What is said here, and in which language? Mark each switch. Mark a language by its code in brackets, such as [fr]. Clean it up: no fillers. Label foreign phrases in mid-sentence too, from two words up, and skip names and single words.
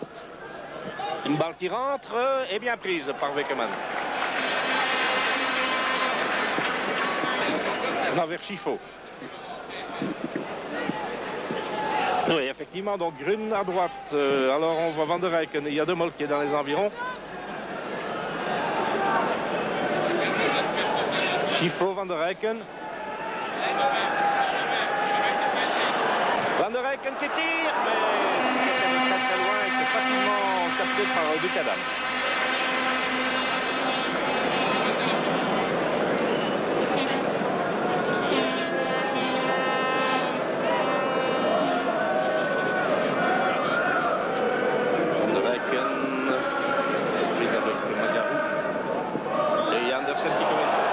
[fr] Une balle qui rentre et bien prise par Weckerman. Non, vers Chifo. Oui, effectivement, donc Grun à droite. Alors on voit Van der Eycken. Il y a De Mol qui est dans les environs. Chifo, Van der Eycken. Van der Eycken qui tire, mais c'est très très loin et c'est facilement capté par Buchanan. Van der Eycken prise avec Magyaru et Andersen qui commence.